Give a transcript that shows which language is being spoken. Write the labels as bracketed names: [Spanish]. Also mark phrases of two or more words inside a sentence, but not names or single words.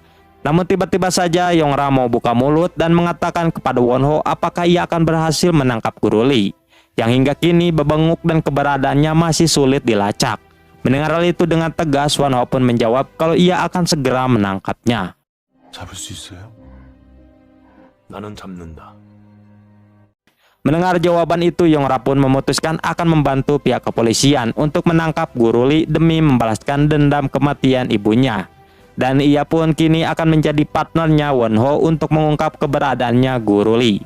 [Indonesian] Namun tiba-tiba saja Yung Rak mau buka mulut dan mengatakan kepada Won Ho apakah ia akan berhasil menangkap Guru Lee, yang hingga kini bebenguk dan keberadaannya masih sulit dilacak. Mendengar hal itu dengan tegas, Won Ho pun menjawab kalau ia akan segera menangkapnya. [Korean] 잡을 수 있어요? 나는 잡는다. [Indonesian] Mendengar jawaban itu, Yung Rak pun memutuskan akan membantu pihak kepolisian untuk menangkap Guru Lee demi membalaskan dendam kematian ibunya. Dan ia pun kini akan menjadi partnernya Won Ho untuk mengungkap keberadaannya Guru Lee.